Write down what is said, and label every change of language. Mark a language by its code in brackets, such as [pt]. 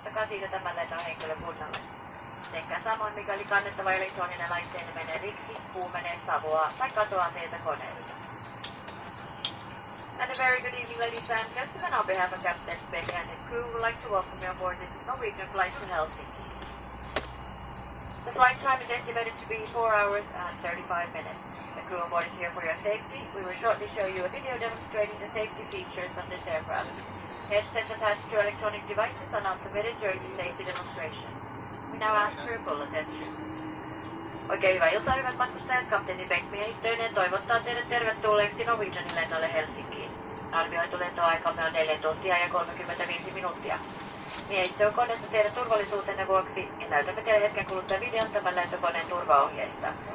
[fi] tarkkaa siitä tämän lennon henkilökunnalle. Tehkää samoin, mikäli kannettava elektroninen laitteenne menee rikki, kuumenee, savua tai katoaa teiltä koneesta. [en] And a very good evening, ladies and gentlemen. On behalf of Captain Pushback and his crew, we would like to welcome you on board this Norwegian flight to Helsinki. The flight time is estimated to be 4 hours and 35 minutes. The crew on board is here for your safety. We will shortly show you a video demonstrating the safety features of this aircraft. Headsets attached to electronic devices are not permitted during the safety demonstration. We now ask for your full attention. [fi] Oikein hyvää iltaa, hyvät matkustajat. Kapteeni Beck miehistöineen toivottaa teidät tervetulleeksi Norwegianin lennolle Helsinkiin. Arvioitu lentoaikamme on 4 tuntia ja 35 minuuttia. Miehistö on koneessa teidän turvallisuutenne vuoksi ja näytämme teille hetken kuluttua videon tämän lentokoneen turvaohjeista.